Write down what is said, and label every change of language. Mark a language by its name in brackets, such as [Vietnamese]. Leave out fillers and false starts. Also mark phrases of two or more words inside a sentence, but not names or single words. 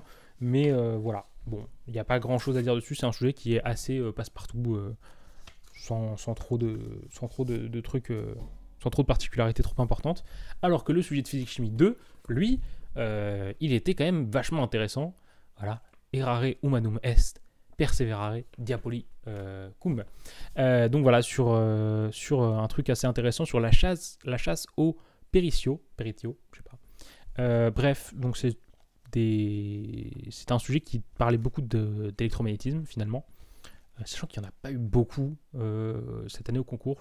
[French] Mais voilà, bon, il n'y a pas grand chose à dire dessus. C'est un sujet qui est assez passe-partout, sans trop de trucs, sans trop de particularités trop importantes. Alors que le sujet de physique-chimie 2, lui, il était quand même vachement intéressant. Voilà, [Latin] errare humanum est, perseverare diaboli cum. [French] Donc voilà, sur un truc assez intéressant sur la chasse au peritio, je sais pas. Bref, donc c'est un sujet qui parlait beaucoup d'électromagnétisme finalement, sachant qu'il n'y en a pas eu beaucoup cette année au concours.